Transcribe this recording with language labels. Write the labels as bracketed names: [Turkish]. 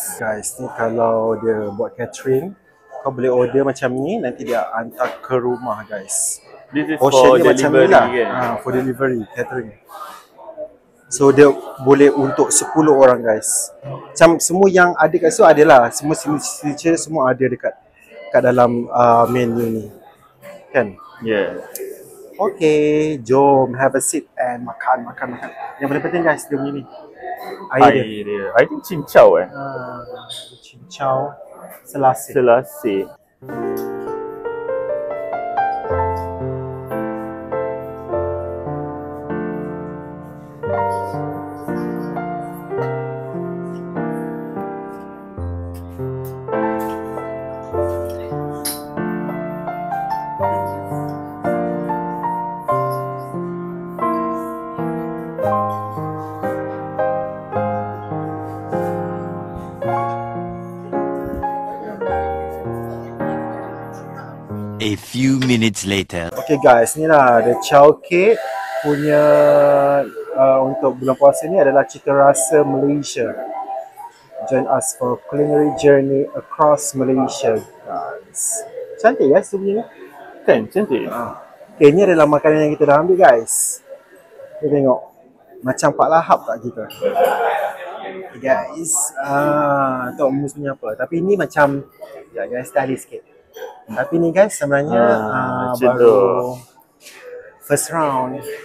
[Malay] Guys, ni kalau dia buat catering, kau boleh order macam ni, nanti dia hantar ke rumah guys. [English] This is Portion for [Malay] dia macam ni [English] delivery [Malay] lah. kan? [English] For delivery, catering. [Malay] So dia boleh untuk 10 orang guys. Macam semua yang ada kat situ adalah, semua signature semua ada dekat dalam menu ni. Kan? [English] Yeah. Okay, [Malay] jom [English] have a seat and [Malay] makan. Yang paling penting guys, dia punya ni. Air dia. [English] I think [Malay] cincau Cincau selasih. Selasih. [English] A few minutes later. [Malay] Okay guys, ni lah [English] the chow cake [Malay] punya untuk bulan puasa ni adalah cita rasa Malaysia. [English] Join us for culinary journey across Malaysia guys. [Malay] Cantik guys tu punya ni. Kan, cantik. Okay, ni adalah makanan yang kita dah ambil guys. Kita tengok macam Pak Lahap tak kita. Okay, guys, tak mus punya apa. Tapi ni macam ya guys, tadi sikit. Tapi ni guys sebenarnya baru [English] first round.